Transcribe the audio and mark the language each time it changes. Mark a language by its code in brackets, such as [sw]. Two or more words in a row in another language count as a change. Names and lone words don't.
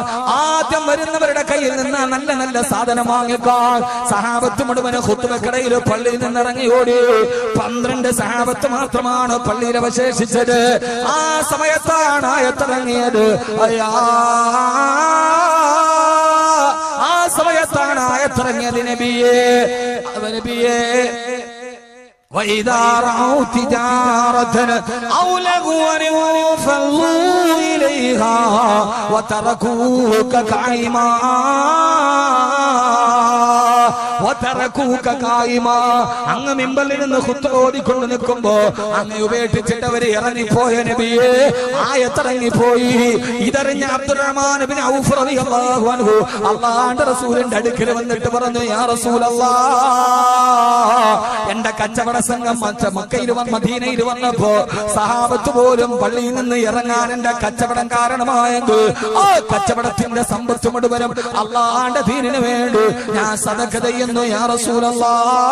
[ml] ആദ്യം വരുന്നവരുടെ കയ്യിൽ നിന്ന് നല്ല നല്ല സാധനം വാങ്ങിക്കാൻ സഹാബത്ത് മുഴുവന് ഖുത്ബക്കിടയിൽ പള്ളിയിൽ നിന്ന് ഇറങ്ങി ഓടി. 12 സഹാബത്ത് മാത്രമാണ് പള്ളിയിൽ അവശേഷിച്ചത്. ആ സമയത്താണ് ആയത്തിറങ്ങിയത്. ആ സമയത്താണ് ആയത്തിറങ്ങിയത്. നബിയേ [ar] وإذا رأوا تجارة أو لغوا انفضوا إليها وتركوك قائما [ml] അങ്ങ് മിമ്പറിൽ നിന്ന് ഖുത്ബ ഓതിക്കൊണ്ട് നിൽക്കുമ്പോ അങ്ങ് ഉപേക്ഷിച്ചിട്ട് അവര് ഇറങ്ങിപ്പോയ നബിയെ, ആയത്തിറങ്ങിപ്പോയി. ഇതറിഞ്ഞ അബ്ദുറഹ്മാൻ ഇബ്നു ഔഫ് [ar] رضي الله عنه [ml] അല്ലാഹുവിന്റെ റസൂലിന്റെ അടുക്കൽ വന്നിട്ട് പറഞ്ഞു, [ar] يا رسول الله, [ml] എന്റെ കച്ചവട സംഘം മക്കയിൽ മദീനയിൽ വന്നപ്പോ സഹാബത്ത് പോലും പള്ളിയിൽ നിന്ന് ഇറങ്ങാൻ എന്റെ കച്ചവടം കാരണമായെങ്കിൽ ആ കച്ചവടത്തിന്റെ സമ്പത്ത് മുഴുവനും അല്ലാഹുവിന്റെ ദീനിന് വേണ്ടി ഞാൻ സദഖ ചെയ്യുന്നു [ar] يا رسول الله.